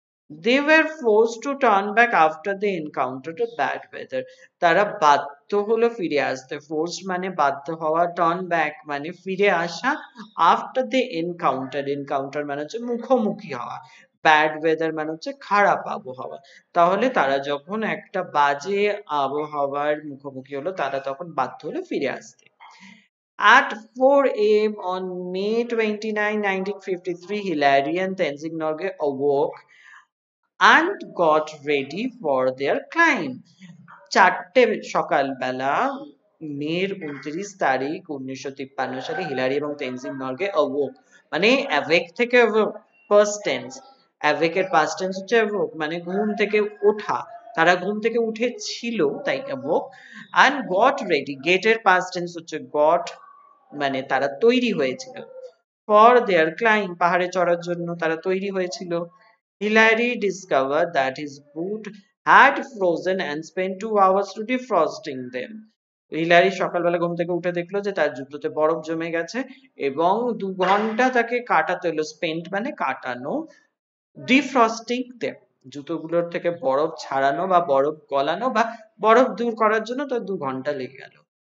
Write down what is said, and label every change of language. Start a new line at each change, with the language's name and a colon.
English: They were forced to turn back after they encountered a bad weather.
Bangla: তারা বাধ্য হলো ফিরে আসতে। Forced মানে বাধ্য হওয়া, turn back মানে ফিরে আসা,
English: after they encounter
Bangla: মানে হচ্ছে মুখোমুখি হওয়া, ব্যাড ওয়েদার মানে হচ্ছে খারাপ আবহাওয়া। তাহলে তারা যখন একটা বাজে আবহাওয়ার মুখোমুখি হলো, তারা তখন বাধ্য হলো ফিরে আসতে।
English: At 4 a.m. on May 29, 1953, Hillary and Tenzing Norgay awoke and got ready for their climb.
Bangla: 4টে সকালবেলা মের 29 তারিখ 1953 সালে হিলারি এবং তেনজিং নরগে অ্যাওক মানে অ্যাওয়েক থেকে ফার্স্ট টেন্স, অ্যাওয়েকের পাস্ট টেন্স হচ্ছে অ্যাওক মানে ঘুম থেকে ওঠা, তারা ঘুম থেকে উঠেছিল তাই অ্যাওক।
English: and got ready,
Bangla: গেটের পাস্ট টেন্স হচ্ছে গট মানে তারা তৈরি হয়েছিল।
English: for their climb,
Bangla: পাহাড়ে চড়ার জন্য তারা তৈরি হয়েছিল।
English: Hillary discovered that his boot had frozen and spent 2 hours to defrosting them.
Bangla: Hillary সকালবেলা ঘুম থেকে উঠে দেখলো যে তার জুতোতে বরফ জমে গেছে এবং 2 ঘন্টা তাকে কাটাতে হলো। স্পেন্ট মানে কাটানো, ডিফ্রস্টিং দেম জুতোগুলোর থেকে বরফ ছাড়ানো বা বরফ গলানো বা বরফ দূর করার জন্য তার 2 ঘন্টা লেগে গেল।